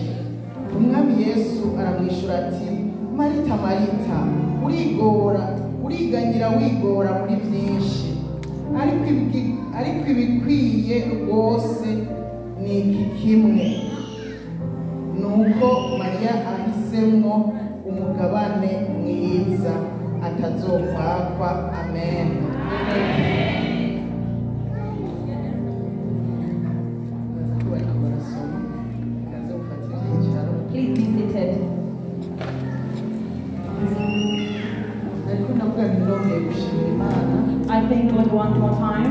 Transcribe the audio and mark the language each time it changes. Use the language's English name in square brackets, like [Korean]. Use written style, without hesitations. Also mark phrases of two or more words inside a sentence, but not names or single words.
[Rundi] Umwami Yesu aramwishura ati Marita Marita uriganyira wigora muri byinshi ariko ibikwiye rwose ni iki kimwe. Nuko Mariya ahisemwo umugabane mwiza atazokwakwa. Amen. [English] please be seated. I thank God one more time.